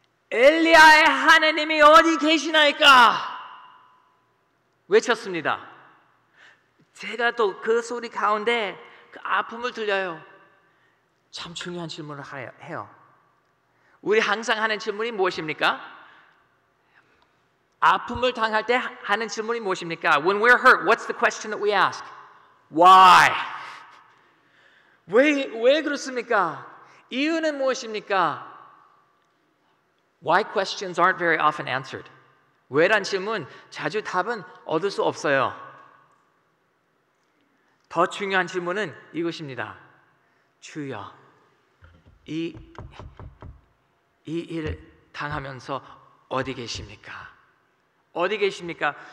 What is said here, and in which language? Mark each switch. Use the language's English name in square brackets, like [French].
[Korean] 엘리야의 하나님이 어디 계시나이까? 외쳤습니다. 제가 또 그 소리 가운데 그 아픔을 들려요. 참 중요한 질문을 해요. 우리 항상 하는 질문이 무엇입니까? 아픔을 당할 때 하는 질문이 무엇입니까? [English] When we're hurt, what's the question that we ask? Why? [Korean] 왜 그렇습니까? 이유는 무엇입니까? [English] Why questions aren't very often answered. [Korean] 왜란 질문 자주 답은 얻을 수 없어요. 더 중요한 질문은 이것입니다. 주여, 이 일 당하면서 어디 계십니까? 어디 계십니까?